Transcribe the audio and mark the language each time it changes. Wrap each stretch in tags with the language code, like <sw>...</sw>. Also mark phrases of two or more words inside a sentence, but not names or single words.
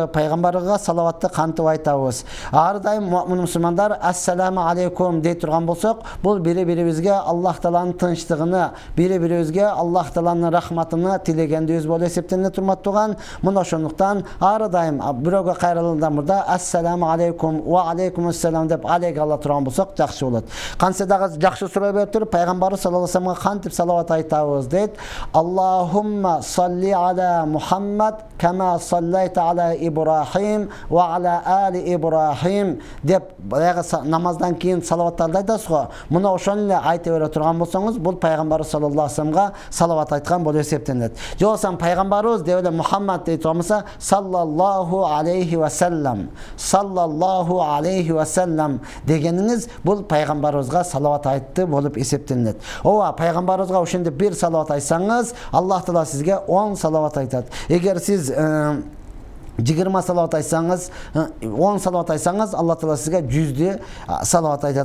<ky>Пайгамбарга салаватты кантип айтабыз? Ар дайым мусулмандар</ky> <ar>السلام عليكم</ar> <ky>дей турган болсок, бул бири-бирибизге Аллах Тааланын тынчтыгыны, бири-бирибизге Аллах Тааланын рахматыны тилегендибиз болуп эсептелип турмат турган. Мына ошондуктан ар дайым бирөөгө кайрылганда мурда</ky> <ar>السلام عليكم وعليكم السلام</ar> <ky>деп алейк ала турган болсок жакшы болот. Кантсе дагы жакшы суроо берип туруп, пайгамбарыбыз</ky> <ar>صلى الله عليه وسلم</ar> <ky>кантип салават айтабыз дейт.</ky> <ar>اللهم صل على محمد كما صليت على إبراهيم وعلى آل إبراهيم</ar> <ky>деп намаздан кийин салаваттарды айтасыз го. Мына ошону эле айта бере турган болсоңуз, бул пайгамбар</ky> <ar>صلى الله عليه وسلم</ar> <ky>салават айткан болуп эсептелет. Же болбосо пайгамбарыбыз деп эле Мухаммад дей турган болсо,</ky> <ar>صلى الله عليه وسلم، صلى الله عليه وسلم</ar> <ky>дегениңиз бул пайгамбарыбызга салават айтты болуп эсептелет. Ооба, пайгамбарыбызга ошондой бир салават айтсаңыз, Аллах Таала сизге 10 салават айтат. Эгер сиз 20 салават айтсаңыз, 10 салават айтсаңыз, Алла Таала сизге 100 салават айтат.</ky>